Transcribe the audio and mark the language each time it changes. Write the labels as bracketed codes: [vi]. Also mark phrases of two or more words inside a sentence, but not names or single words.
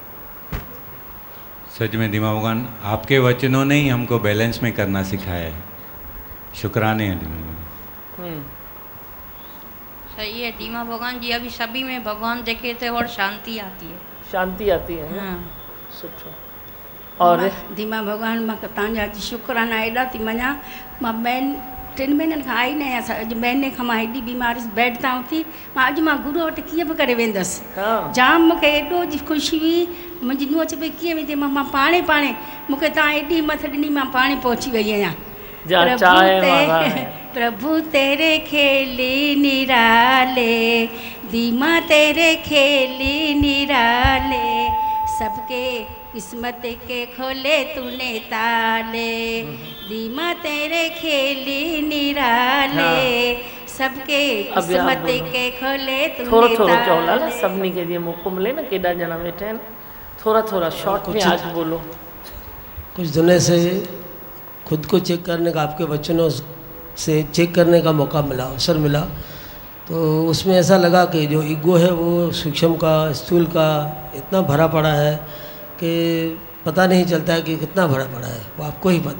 [hi] सच में दिमाग भगवान आपके वचनों ने ही हमको बैलेंस में करना सिखाया है। शुक्राने हैं दिमाग। सही है दीमा भगवान जी। अभी सभी में भगवान देखे थे और शांति आती है। शांति आती है। हाँ, [sd] सुठो। और दीमा भगवान मां तव्हांजा शुक्राना एॾा थी मञा। मां ॿियनि 3 महीननि खां आई न आहियां। अॼु महीने खां मां हेॾी बीमारी बेड तां उथी, मां अॼु मां गुरू वटि कीअं बि करे वेंदसि। जाम मूंखे एॾो ख़ुशी हुई। मुंहिंजी नुंहुं चए पई कीअं वेंदी, मां पाणे मूंखे तव्हां एॾी हिमत ॾिनी, मां पाणे पहुची वई आहियां। [hi] प्रभु तेरे खेली निराले, दीमा तेरे खेली निराले, सबके किस्मत के खोले तूने ताले, दीमा तेरे खेली निराले, सबके किस्मत के खोले तूने थोड़ा ताले। [sd] थोड़ा चौला सभिनी [hi] के लिए [sd] मौको मिले ना, केॾा ॼणा वेठा आहिनि, [hi] थोड़ा थोड़ा शॉर्ट में आज बोलो। कुछ दिनों से खुद को चेक करने का, आपके वचनों से चेक करने का मौका मिला, अवसर मिला, तो उसमें ऐसा लगा कि जो ईगो है वो सूक्ष्म का, स्थूल का इतना भरा पड़ा है कि पता नहीं चलता है कि कितना भरा पड़ा है, वो आपको ही पता।